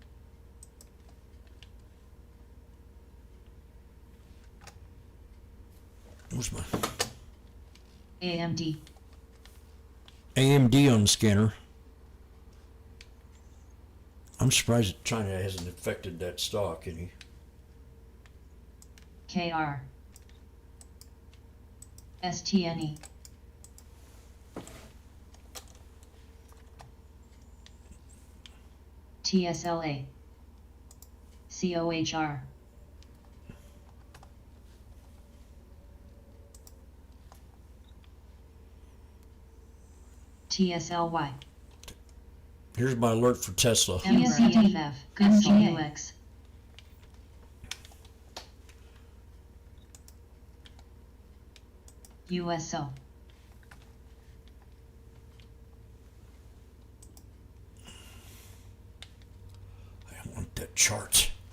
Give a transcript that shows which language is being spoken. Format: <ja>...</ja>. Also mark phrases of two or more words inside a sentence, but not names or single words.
<en>Where's my AMD. AMD on the scanner? I'm surprised that China hasn't affected that stock any. KR. STNE. TSLA. COHR. TSLY. Here's my alert for Tesla. MCDF. MGUX. USO. I don't want that chart.</en>